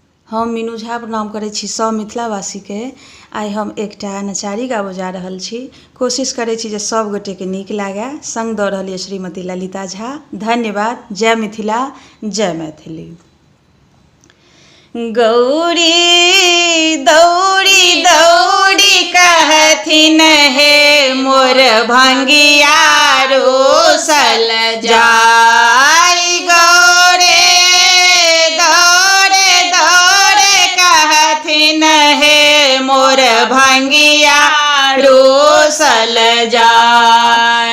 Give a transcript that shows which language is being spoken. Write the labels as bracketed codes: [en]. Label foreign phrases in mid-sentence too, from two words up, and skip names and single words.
[mai] हम मीनू झा प्रणाम करै छी सब मिथिलावासी के। आइ हम एकटा नचारी गाबऽ जा रहल छी। कोशिश करै छी जे सब गोटे के नीक लागे। संग दऽ रहल यऽ श्रीमती ललिता झा। धन्यवाद। जय मिथिला, जय मैथिली। गौरी दौड़ी दौड़ी कहथिन हे मोर भंगिया रोसल जाई। गौरे दौड़े दौड़े कहथिन हे मोर भंगिया रोसल जाई।